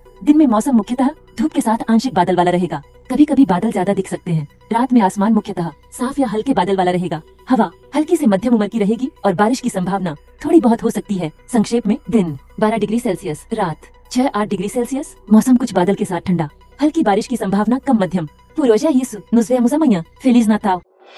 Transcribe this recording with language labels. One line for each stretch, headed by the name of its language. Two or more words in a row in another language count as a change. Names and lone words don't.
Hindi: दिन में मौसम मुख्यतः धूप के साथ आंशिक बादल वाला रहेगा। कभी कभी बादल ज्यादा दिख सकते हैं। रात में आसमान मुख्यतः साफ या हल्के बादल वाला रहेगा। हवा हल्की से मध्यम उम्र की रहेगी और बारिश की संभावना थोड़ी बहुत हो सकती है। संक्षेप में, दिन 12
English: degree Celsius,
Hindi: रात 6-8
English: degree Celsius.
Hindi: मौसम कुछ बादल के साथ ठंडा, हल्की बारिश की संभावना कम मध्यम।
Portuguese: Por hoje é isso. Nos vemos amanhã. Feliz Natal!